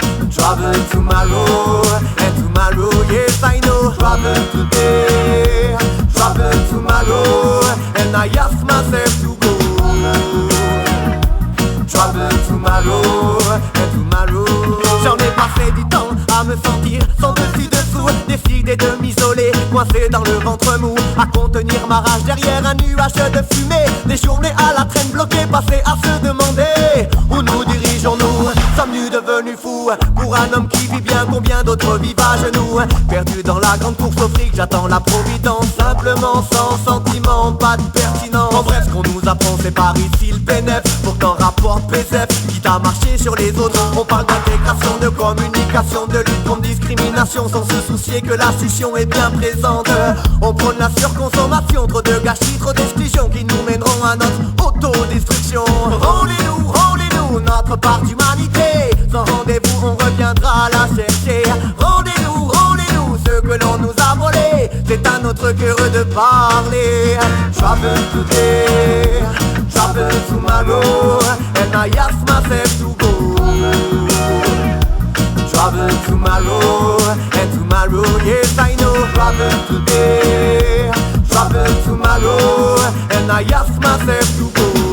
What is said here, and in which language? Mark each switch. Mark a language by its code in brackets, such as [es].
[en] Travel tomorrow, and tomorrow, yes I know. Travel today, travel tomorrow, and I ask myself to go. Travel tomorrow, and tomorrow. [fr] J'en ai passé du temps à me sentir sans dessus dessous, décidé de m'isoler, coincé dans le ventre mou, à contenir ma rage derrière un nuage de fumée. Des journées à la traîne bloquée, passées à se demander où nous dirigeons-nous. Sommes-nous devenus fous pour un homme qui vit bien, combien d'autres vivent à genoux. Perdu dans la grande course au fric, j'attends la providence. Simplement sans sentiment, pas de pertinence. En bref, ce qu'on nous apprend c'est par ici le bénéf. Pourtant rapporte PSF, quitte à marcher sur les autres. On parle d'intégration, de communication, de lutte contre discrimination, sans se soucier que la succion est bien présente. On prône la surconsommation, trop de gâchis, trop d'exclusions qui nous mèneront à notre autodestruction. Rendez-nous notre part d'humanité. Sans rendez-vous on reviendra la chercher. Rendez-nous ce que l'on nous a volé. C'est à notre cœur de parler. [en] Travel today, travel tomorrow, and I ask myself to go. Travel tomorrow, and tomorrow, yes I know. Travel today, travel tomorrow, and I ask myself to go.